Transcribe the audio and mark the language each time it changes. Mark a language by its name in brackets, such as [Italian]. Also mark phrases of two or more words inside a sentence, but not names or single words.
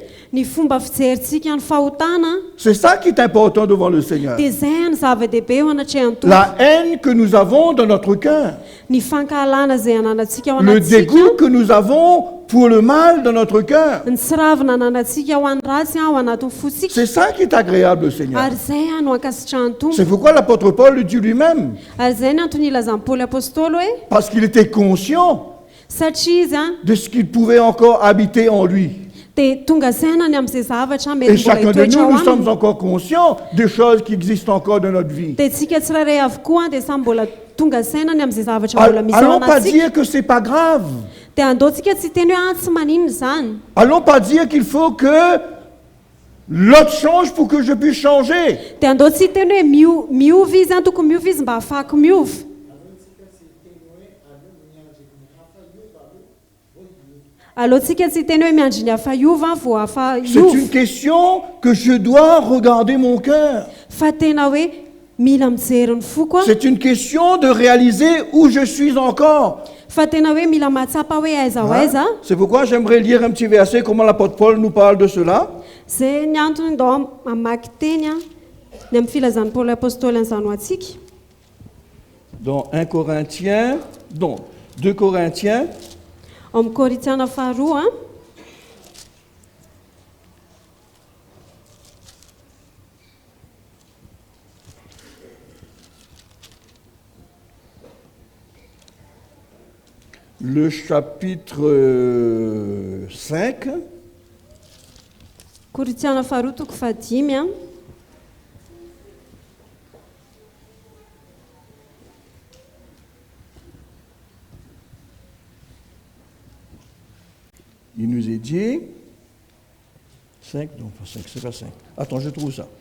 [Malagasy] ny fomba fijerintsika ny fahotana [French] c'est ça qui est important devant le Seigneur. [Malagasy] dia izay ny zava-dehibe eo anatrehan'ny tompo. [French] La haine que nous avons dans notre cœur, [Malagasy] Ny fankahalana izay ananantsika ao [French] le [Malagasy] anatsika, [French] dégoût que nous avons pour le mal dans notre cœur, [Malagasy] ny tsiravina ananantsika ho an'ny ratsy ao anatin'ny fotsika. [French] c'est ça qui est agréable au Seigneur. [Malagasy] Ary izay a no ankasitrahan'ny tompo. [French] C'est pourquoi l'apôtre Paul le dit lui-même, [Malagasy] Ary izay ny antony ilazan'ny Paoly apôstôly hoe [French] parce qu'il était conscient [Malagasy] satria izy a [French] de ce qu'il pouvait encore habiter en lui. [Malagasy] dia tonga sainany amin'izay zavatra [French] Et [Malagasy] mety mbola [French] chacun de [Malagasy] hitoetra [French] nous, [Malagasy] ao [French] nous sommes [Malagasy] aminy. [French] encore conscients des choses qui existent encore dans notre vie. [Malagasy] Dia tsika tsirairay avokoa dia samy mbola tonga sainany amin'izay zavatra mbola misy ao [French] Allons pas [Malagasy] anatsika. [French] dire que c'est pas grave. [Malagasy] Dia andaontsika tsy teny hoe tsy maninona zany. [French] Allons pas dire qu'il faut que l'autre change pour que je puisse changer. [Malagasy] Dia andao tsy teny hoe miova izy tokony miova izy mba hafahako miova. Alohantsika tsy teny hoe miandry ny hafa hiova vao hafa [French] C'est une [Malagasy] hiova. [French] question que je dois regarder mon cœur. [Malagasy] Fa tena hoe mila mijery ny fo koa. [French] C'est une question de réaliser où je suis encore. [Malagasy] Fa tena hoe mila mahatsapa hoe aiza ho aiza. [French] C'est pourquoi j'aimerais lire un petit verset, comment l'apôtre Paul nous parle de cela. [Malagasy] Zay ny antony ndao mamaky teny ny amin'ny filazan'ny Paoly apôstôly an'izany ho antsika. [French] Dans 1 Corinthiens, non, 2 Corinthiens, [Malagasy] Ao amin'ny Korintiana faharoa [French] le chapitre 5, [Malagasy] Korintiana faharoa toko fahadimy [French] il nous est dit, 5, non pas 5, c'est pas 5. Attends, je trouve ça.